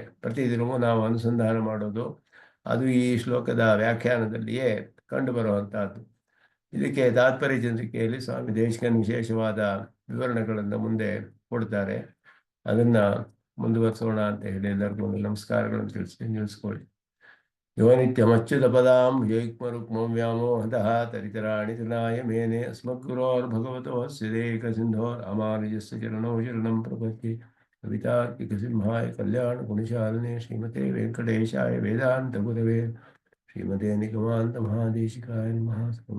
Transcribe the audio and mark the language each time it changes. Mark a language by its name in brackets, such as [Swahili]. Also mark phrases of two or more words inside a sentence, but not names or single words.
[Kannada] ಪ್ರತಿದಿನವೂ ನಾವು ಅನುಸಂಧಾನ ಮಾಡೋದು ಅದು ಈ ಶ್ಲೋಕದ ವ್ಯಾಖ್ಯಾನದಲ್ಲಿಯೇ ಕಂಡುಬರುವಂತಹದ್ದು. ಇದಕ್ಕೆ ತಾತ್ಪರ್ಯ ಚಂದ್ರಿಕೆಯಲ್ಲಿ ಸ್ವಾಮಿ ದೇಶಿಕನ್ ವಿಶೇಷವಾದ ವಿವರಣೆಗಳನ್ನು ಮುಂದೆ ಕೊಡ್ತಾರೆ. ಅದನ್ನು ಮುಂದುವರಿಸೋಣ ಅಂತ ಹೇಳಿ ಎಲ್ಲರಿಗೂ ನಮಸ್ಕಾರಗಳನ್ನು ನಿಲ್ಲಿಸ್ಕೊಳ್ಳಿ. [Sanskrit] ಯೋ ನಿತ್ಯಮಚ್ಯುತ ಪದಾಂ ಯುಗ್ಮರುಕ್ಮಂ ವ್ಯಾಮೋಹತಃ ತರಿತರಾಣಿ ತೃಣಾಯ ಮೇನೆ ಅಸ್ಮದ್ಗುರೋರ್ಭಗವತೋಸ್ಯ ದೇಹಿಕಸಿಂಧೋರ್ ರಾಮಾನುಜಸ್ಯ ಚರಣೋ ಶರಣಂ ಪ್ರಪದ್ಯೆ. ಕವಿತಾರ್ಕಿಕಸಿಂಹಾಯ ಕಲ್ಯಾಣಗುಣಶಾಲಿನೇ ಶ್ರೀಮತೆ ವೆಂಕಟೇಶಾಯ ವೇದಾಂತ ಗುರವೇ ಶ್ರೀಮತೆ ನಿಗಮಾಂತ ಮಹಾದೇಶಿಕಾಯ ನಮಃ.